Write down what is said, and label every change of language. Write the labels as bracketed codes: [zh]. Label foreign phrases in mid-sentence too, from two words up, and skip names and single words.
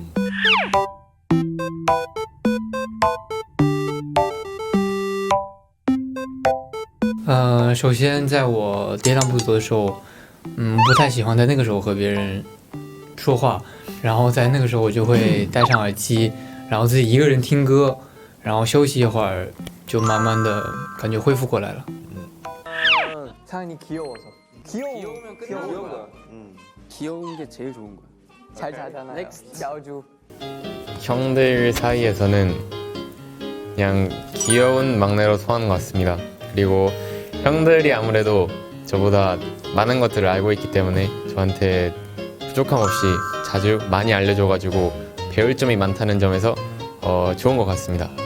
[zh] 首先在我跌宕不足的时候，不太喜欢在那个时候和别人说话，然后在那个时候我就会戴上耳机，然後自己一个人听歌，然后休息一会儿，就慢慢的感觉恢复过来了。 [ko] 창이 귀여워서. 귀여우면 끝나는 거야. 귀여운 게 제일 좋은 거야. 잘 자잖아요. 넥스트 자주. 형들 사이에서는 그냥 귀여운 막내로 소화하는 것 같습니다. 그리고 형들이 아무래도 저보다 많은 것들을 알고 있기 때문에 저한테 부족함 없이 자주 많이 알려줘가지고 배울 점이 많다는 점에서 좋은 것 같습니다.